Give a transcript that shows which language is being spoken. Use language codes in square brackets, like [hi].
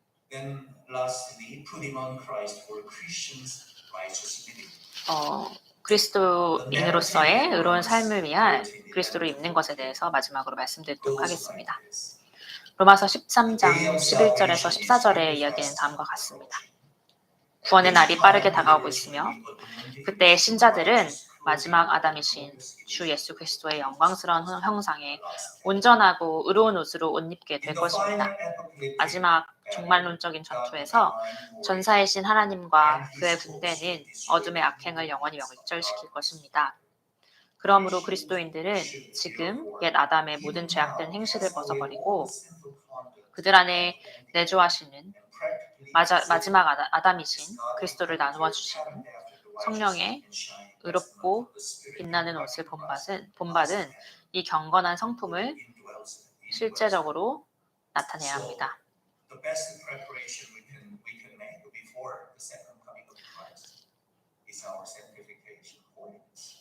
[en] Then lastly, putting on Christ for Christians' righteous living. [ko] 그리스도인으로서의 의로운 삶을 위한 그리스도를 입는 것에 대해서 마지막으로 말씀드리도록 하겠습니다. 로마서 13장 11절에서 14절의 이야기는 다음과 같습니다. 구원의 날이 빠르게 다가오고 있으며 그때 신자들은 마지막 아담이신 주 예수 그리스도의 영광스러운 형상에 온전하고 의로운 옷으로 옷 입게 될 것입니다. 마지막 종말론적인 전투에서 전사이신 하나님과 그의 군대는 어둠의 악행을 영원히 명절시킬 것입니다. 그러므로 그리스도인들은 지금 옛 아담의 모든 죄악된 행실을 벗어버리고 그들 안에 내주하시는 마지막 아담이신 그리스도를 나누어 주시는 성령의 의롭고 빛나는 옷을 본받은 이 경건한 성품을 실제적으로 나타내야 합니다. [en] The best preparation we can make before the second coming of Christ is our sanctification holiness.